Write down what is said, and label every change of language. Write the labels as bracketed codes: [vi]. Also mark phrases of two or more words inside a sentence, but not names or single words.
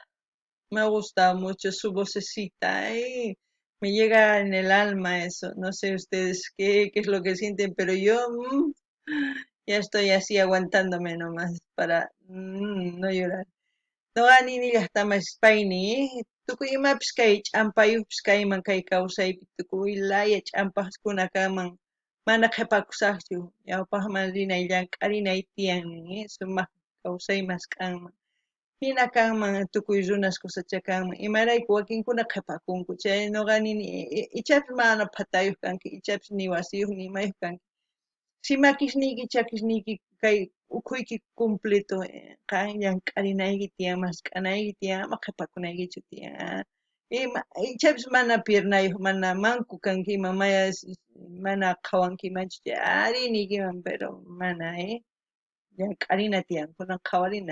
[es] Me ha gustado mucho su vocecita, me llega en el alma eso. No sé ustedes qué es lo que sienten, pero yo ya estoy así aguantándome nomás para no llorar. No ni hasta más paini. [qu] Tukuy imapas kay ch'ampayuqpis kayman kay kawsaypi tukuylaya ch'ampas kunakaman mana qhipakusaqchu ñawpaqman rinay llank'arinay tiyanmi sumaq kawsaymas k'anman. Hina kanman tukuy runas kusachakanman imarayku wakinkuna qhipakunku chay ñuqa nini ichapis mana phatayuq kanki ichapis ni wasiyuq ni imayuq kanki si makisniyki chakisniyki kay ukhuyki completo qan llank'arinayki tiyan mask'anayki tiyan ama qhipakunaykichu tiyan ichapis mana piernayuq mana manku kanki mamaya mana qhawankimanchu ari niykiman pero mana llank'arina tiyan kunan qhawarina.